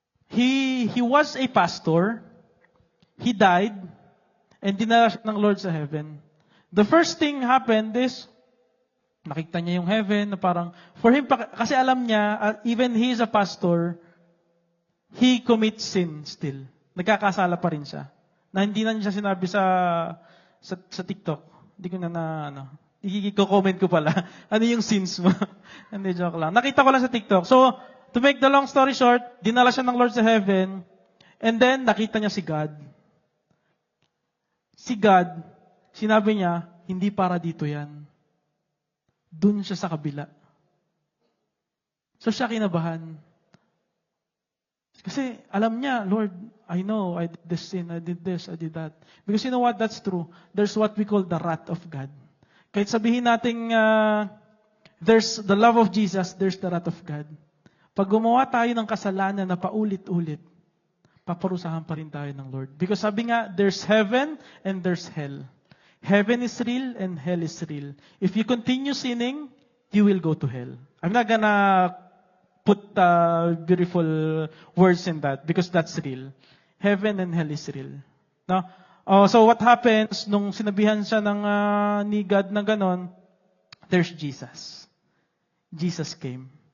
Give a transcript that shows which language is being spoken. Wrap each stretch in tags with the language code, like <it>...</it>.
<en>He was a pastor. He died and</en> <tl>dinala ng Lord sa heaven.</tl> <en>The first thing happened is</en> <tl>nakita niya yung heaven na parang</tl> <en>for him</en> <tl>kasi alam niya</tl> <en>even he is a pastor, he commits sin still.</en> <tl>Nagkakasala pa rin siya. Na hindi na niya sinabi sa TikTok. Hindi ko i-comment ko pala. Ano yung sins mo? Hindi, joke lang. Nakita ko lang sa TikTok.</tl> <en>So, to make the long story short,</en> <tl>dinala siya ng Lord sa heaven,</tl> <en>and then</en> <tl>nakita niya si God. Si God, sinabi niya, hindi para dito yan. Dun siya sa kabila. So siya kinabahan. Kasi alam niya,</tl> <en>Lord, I know I did this sin, I did this, I did that. Because you know what, that's true. There's what we call the wrath of God.</en> <tl>Kahit sabihin natin,</tl> <en>there's the love of Jesus, there's the wrath of God.</en> <tl>Pag gumawa tayo ng kasalanan na paulit-ulit, paparusahan pa rin tayo ng Lord.</tl> <en>Because</en> <tl>sabi nga,</tl> <en>there's heaven and there's hell. Heaven is real and hell is real. If you continue sinning, you will go to hell. I'm not gonna put beautiful words in that because that's real. Heaven and hell is real. No? So what happens</en> <tl>nung sinabihan siya ni God na ganon,</tl> <en>there's Jesus. Jesus came.</en>